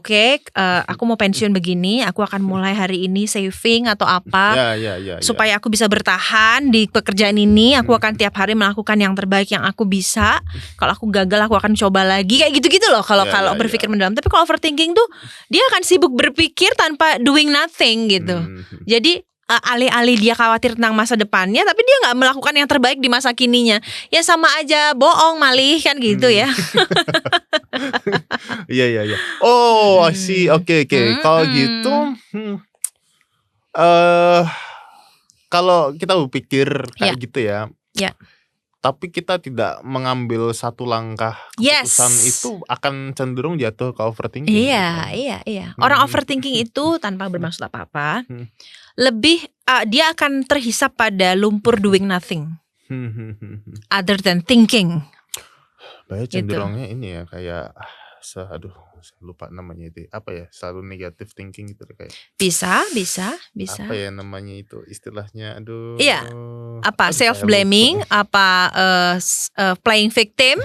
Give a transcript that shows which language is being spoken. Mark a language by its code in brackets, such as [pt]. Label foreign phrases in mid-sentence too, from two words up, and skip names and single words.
[id] Aku mau pensiun begini, aku akan mulai hari ini saving atau apa, supaya aku bisa bertahan di pekerjaan ini. Aku akan tiap hari melakukan yang terbaik yang aku bisa. Kalau aku gagal, aku akan coba lagi, kayak gitu-gitu loh. Kalau berpikir mendalam. Tapi kalau overthinking tuh dia akan sibuk berpikir tanpa [en] doing nothing [id] gitu. Jadi alih-alih dia khawatir tentang masa depannya, tapi dia nggak melakukan yang terbaik di masa kininya. Ya sama aja bohong malih kan gitu ya. Iya. [en] Oh, I see. [id] Oke. Kalau gitu, kalau kita berpikir kayak gitu ya. Tapi kita tidak mengambil satu langkah keputusan, itu akan cenderung jatuh ke overthinking. Iya. Orang overthinking itu tanpa bermaksud apa-apa, lebih dia akan terhisap pada lumpur [en] doing nothing, other than thinking. [id] Banyak cenderungnya gitu. Ini ya kayak saya lupa namanya itu apa ya, selalu [en] negative thinking [id] gitu kayak. Bisa. Apa ya namanya itu istilahnya, Iya. Apa [en] self blaming, [id] apa [en] playing victim.